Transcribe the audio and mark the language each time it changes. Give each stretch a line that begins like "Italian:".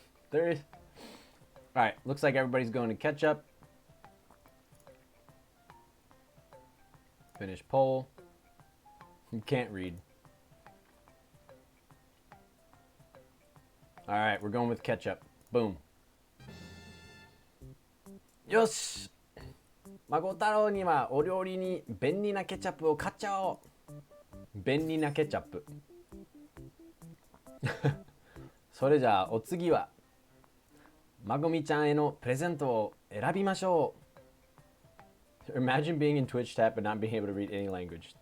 English: There is. All right, looks like everybody's going to catch up. Finish poll. You can't read. All right, we're going with ketchup. Boom.
Japanese: よし、孫太郎にはお料理に便利なケチャップを買っちゃおう。便利なケチャップ。それじゃあお次は孫みちゃんへのプレゼントを選びましょう。
English: Imagine being in Twitch chat but not being able to read any language.